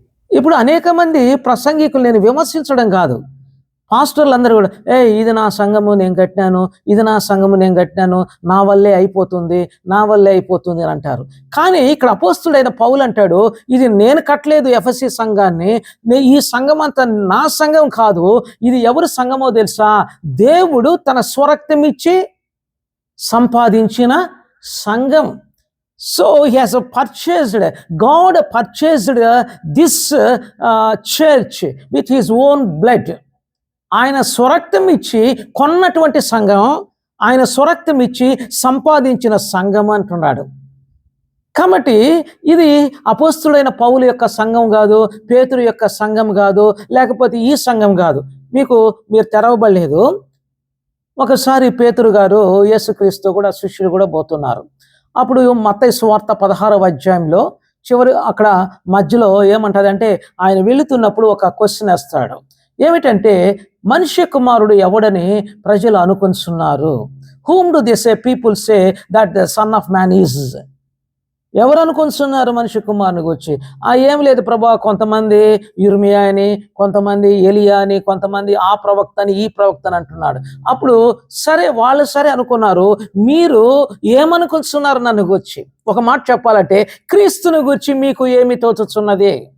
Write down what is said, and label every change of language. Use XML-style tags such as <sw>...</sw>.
<te>ఇప్పుడు అనేక మంది ప్రసంగికులు నేను విమర్శించడం కాదు, పాస్టర్లు అందరూ కూడా ఇది నా సంఘము నేను కట్టినాను, ఇది నా సంఘము నేను కట్టినాను, నా వల్లే అయిపోతుంది అని అంటారు. కానీ ఇక్కడ అపోస్తుడైన పౌలు అంటాడు, ఇది నేను కట్టలేదు ఎఫెసీ సంఘాన్ని, ఈ సంఘం అంతా నా సంఘం కాదు, ఇది ఎవరి సంఘమో తెలుసా? దేవుడు తన స్వరక్తం ఇచ్చి సంపాదించిన సంఘం.</te> <en>So he has God purchased this church with his own blood.</en> <te>ఆయన స్వరక్తం ఇచ్చి కొన్నటువంటి సంఘం, ఆయన స్వరక్తం ఇచ్చి సంపాదించిన సంఘం అంటున్నాడు. కాబట్టి ఇది అపోస్తుడైన పౌలు యొక్క సంఘం కాదు, పేతురు యొక్క సంఘం కాదు, లేకపోతే ఈ సంఘం కాదు. మీరు తెరవబడలేదు. ఒకసారి పేతురు గారు యేసుక్రీస్తు కూడా శిష్యులు కూడా పోతున్నారు. అప్పుడు మత్తయి సువార్త 16వ అధ్యాయంలో అక్కడ మధ్యలో ఏమంటదంటే, ఆయన వెళుతున్నప్పుడు ఒక క్వశ్చన్ వేస్తాడు. ఏమిటంటే, మనుష్య కుమారుడు ఎవడని ప్రజలు అనుకుంటున్నారు?</te> <en>whom do they say people say that the son of man is?</en> <te>ఎవరు అనుకుంటున్నారు మనిషి కుమారుని గురించి? ఏం లేదు ప్రభా, కొంతమంది యిర్మీయా అని, కొంతమంది ఎలియా అని, కొంతమంది ఆ ప్రవక్త అని, ఈ ప్రవక్త అని అంటున్నాడు. అప్పుడు వాళ్ళు సరే అనుకున్నారు. మీరు ఏమనుకుంటున్నారు నన్ను గురించి? ఒక మాట చెప్పాలంటే, క్రీస్తుని గురించి మీకు ఏమి తోచుచున్నది?</te>